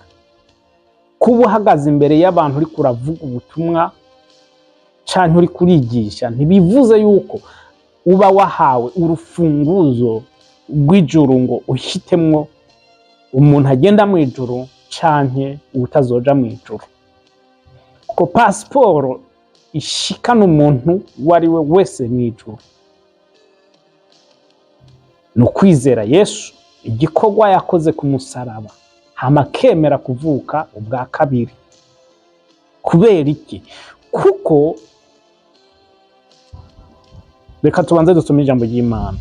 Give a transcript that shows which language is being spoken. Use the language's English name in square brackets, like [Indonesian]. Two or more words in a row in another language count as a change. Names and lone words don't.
[Rundi] Kuba uhagaze imbere y'abantu uri kuravuga ubutumwa canke uri kurigisha ntibivuze yuko uba wahawe urufunguzo rw'ijuru ngo uhitemwo umuntu agenda mu ijuru canke utazoja mu ijuru. Ko pasiporo ishikana umuntu wari we wese mu ijuru ni ukwizera Yesu, igikorwa yakoze ku musaraba, hama akemera kuvuka ubwa kabiri. Kubera iki? Kuko reka tubanze dusome ijambo ry'Imana.